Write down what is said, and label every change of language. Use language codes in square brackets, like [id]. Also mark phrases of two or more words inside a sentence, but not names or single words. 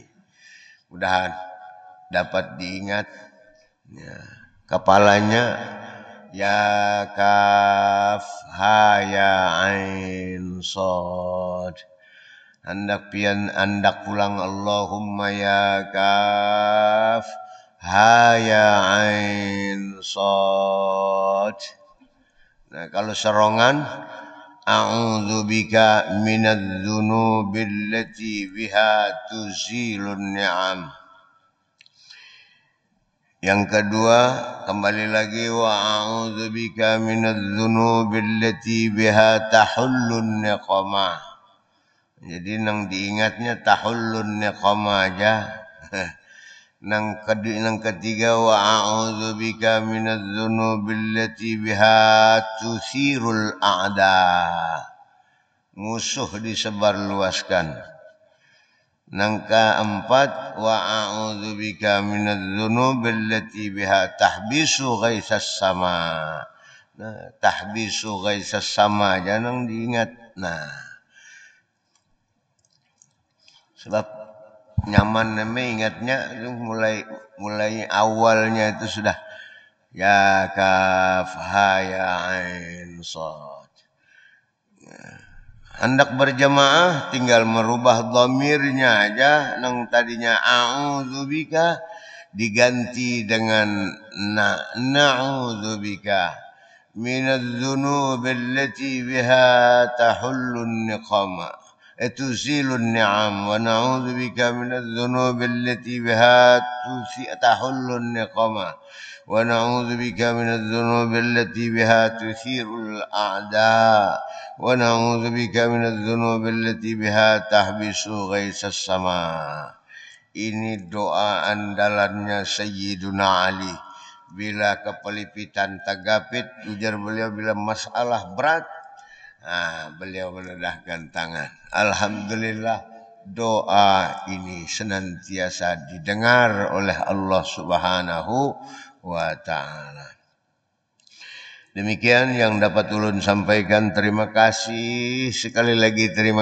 [bjn] Mudahan dapat diingat ya, kepalanya ya [ar] كاف ها يا عين صاد. [bjn] Hendak pulang [ar] اللهم يا كاف ها يا عين صاد. [bjn] Nah, kalau serongan, [ar] أعوذ بك من الذنوب التي بها تزيل النعم. [bjn] Yang kedua, kembali lagi, [ar] وأعوذ بك من الذنوب التي بها تحل النقم. [bjn] Jadi nang diingatnya [ar] تحل النقم [bjn] aja. Nang ketiga, [ar] وأعوذ بك من الذنوب التي بها تثير الأعداء. [bjn] Musuh disebarluaskan. Nang keempat, [ar] وأعوذ بك من الذنوب التي بها تحبس غيث السماء. [bjn] Nah, [ar] تحبس غيث السماء [bjn] aja nang diingat. Nah, sebab nyaman namanya ingatnya mulai awalnya itu sudah ya [ar] كاف ها يا عين صاد. [bjn] Hendak berjamaah tinggal merubah dhamirnya aja, nang tadinya a'udzubika diganti dengan [ar] نعوذ بك من الذنوب التي بها تحل النقم. تزيل النعم ونعوذ بك من الذنوب التي بها تحل النقم ونعوذ بك من الذنوب التي بها تثير الأعداء ونعوذ بك من الذنوب التي بها تحبس غيث السماء. [bjn] Ini doa andalannya Sayyiduna Ali. Bila kepelipitan tagapit, ujar beliau, bila masalah berat, beliau menendahkan tangan. Alhamdulillah, doa ini senantiasa didengar oleh [ar] الله سبحانه وتعالى. [bjn] Demikian yang dapat ulun sampaikan. Terima kasih sekali lagi. Terima